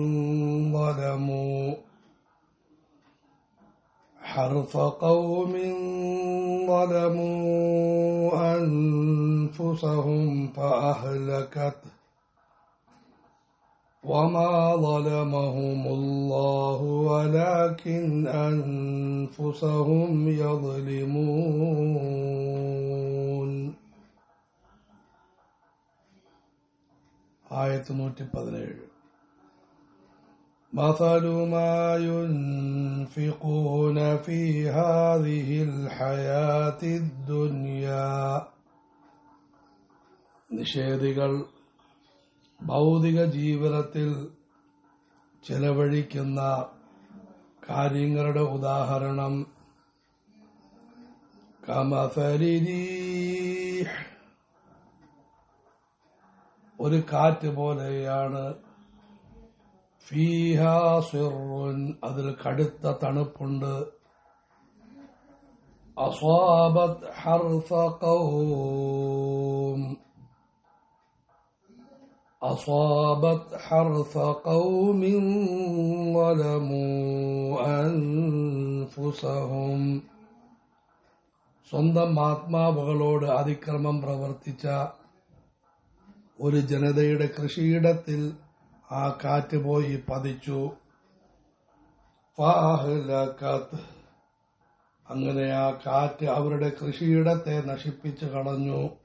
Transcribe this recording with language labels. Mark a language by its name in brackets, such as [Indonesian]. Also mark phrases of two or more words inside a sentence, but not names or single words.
[Arabic] ظلموا أنفسهم فأهلكته وما ظلمهم الله ولكن أنفسهم يظلمون. [Malayalam] ആയത്ത് 117. [Arabic] مثل ما ينفقون في هذه الحياة الدنيا. [Malayalam] നിഷേധികൾ ഭൗതിക ജീവിതത്തിൽ ചെലവഴിക്കുന്ന കാര്യങ്ങളുടെ ഉദാഹരണം [Arabic] كمثل ريح, [Malayalam] ഒരു കാറ്റ് പോലെയാണ്, [Arabic] فيها صر, [Malayalam] അതിൽ കടുത്ത തണുപ്പുണ്ട്, [Arabic] أصابت حرث قوم ظلموا أنفسهم, [Malayalam] സ്വന്തം ആത്മാവുകളോട് അതിക്രമം പ്രവർത്തിച്ച ഒരു ജനതയുടെ കൃഷിയിടത്തിൽ ആ കാറ്റ് പോയി പതിച്ചു. ഫഅഹ്ലകത്, അങ്ങനെ ആ കാറ്റ് അവരുടെ കൃഷിയിടത്തെ നശിപ്പിച്ചു കളഞ്ഞു.